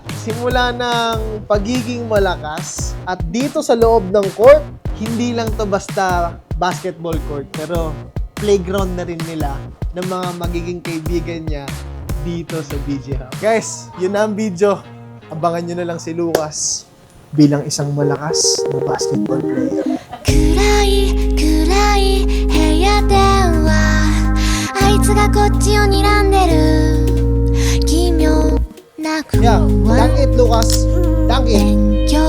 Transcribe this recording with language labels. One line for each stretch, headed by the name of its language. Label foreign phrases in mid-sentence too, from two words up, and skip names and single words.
Filipino: Simula ng pagiging malakas. At dito sa loob ng court, hindi lang to basta
English: basketball court,
Filipino: pero playground na rin nila ng mga magiging kaibigan niya dito sa BG Hub. Guys, yun na ang video. Abangan nyo na lang si Lucas bilang isang malakas na
English: basketball player.
Japanese: 暗い暗い部屋ではあいつがこっちを睨んでる奇妙な
English: Yeah,
Japanese: 雲は
English: dunk it, Lucas. Dunk it.